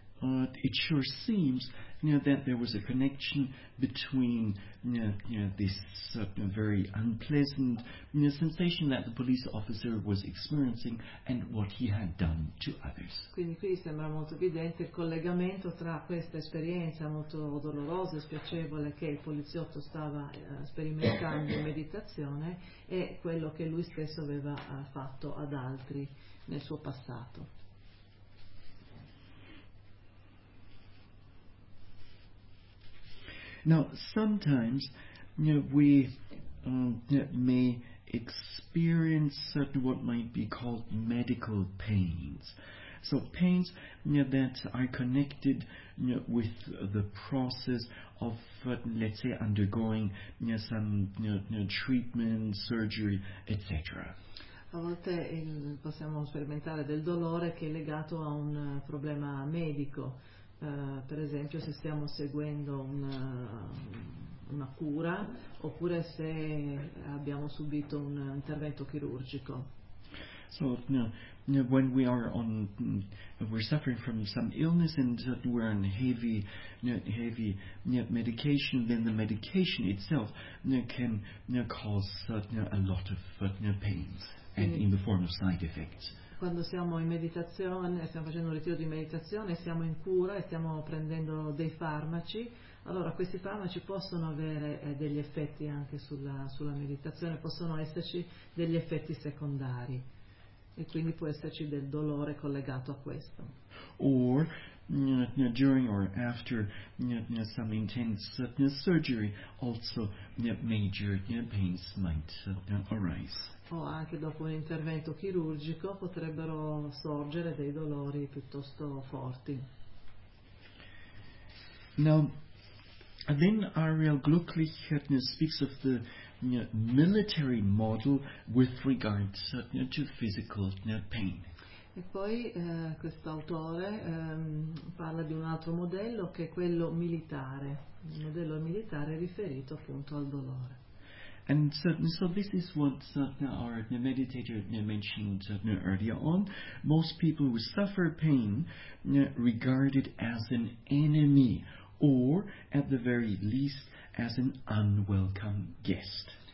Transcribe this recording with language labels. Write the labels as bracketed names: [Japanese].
[English] It sure seems that there was a connection between this very unpleasant sensation that the police officer was experiencing and what he had done to others. [Italian] Quindi qui sembra molto evidente il collegamento tra questa esperienza molto dolorosa e spiacevole che il poliziotto stava sperimentando in meditazione e quello che lui stesso aveva fatto ad altri nel suo passato. [English] Now, sometimes we may experience certain what might be called medical pains. So pains that are connected with the process of, let's say, undergoing some treatment, surgery, etc. [Italian] A volte possiamo sperimentare del dolore che è legato a un problema medico. Per esempio, se stiamo seguendo una cura, oppure se abbiamo subito un intervento chirurgico. [English] So, when we are on, we're suffering from some illness and we're on heavy, heavy medication, then the medication itself can cause a lot of pains and in the form of side effects. [Italian] Quando siamo in meditazione, stiamo facendo un ritiro di meditazione, siamo in cura e stiamo prendendo dei farmaci, allora questi farmaci possono avere degli effetti anche sulla meditazione, possono esserci degli effetti secondari e quindi può esserci del dolore collegato a questo. [English] Or during or after some intense surgery, also major pains might arise. [Italian] O anche dopo un intervento chirurgico potrebbero sorgere dei dolori piuttosto forti. [English] Now, then Ariel Glücklich speaks of the military model with regards to physical pain. [Italian] E poi quest'autore parla di un altro modello che è quello militare, il modello militare riferito appunto al dolore. [English] And so this is what our meditator mentioned earlier on. Most people who suffer pain regard it as an enemy or at the very least as an unwelcome guest.